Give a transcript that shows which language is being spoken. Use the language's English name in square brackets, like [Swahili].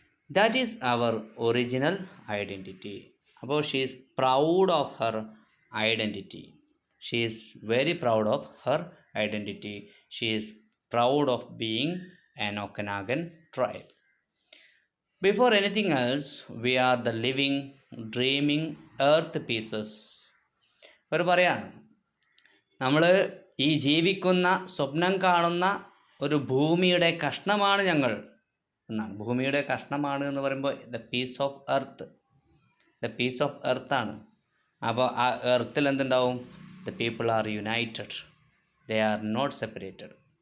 [English] That is our original identity. അപ്പോൾ she is proud of her identity. She is very proud of her identity. She is proud of being an Okanagan tribe. Before anything else, we are the living, dreaming earth pieces. [Malayalam] അവർ പറയാം, നമ്മൾ ഈ ജീവിക്കുന്ന, സ്വപ്നം കാണുന്ന ഒരു ഭൂമിയുടെ കഷ്ണമാണ് ഞങ്ങൾ എന്നാണ്. ഭൂമിയുടെ കഷ്ണമാണ് എന്ന് പറയുമ്പോൾ [English] The piece of earth, the piece of എർത്താണ്. [Malayalam] അപ്പോൾ ആ എർത്തിൽ എന്തുണ്ടാവും? [English] The people are united, they are not separated.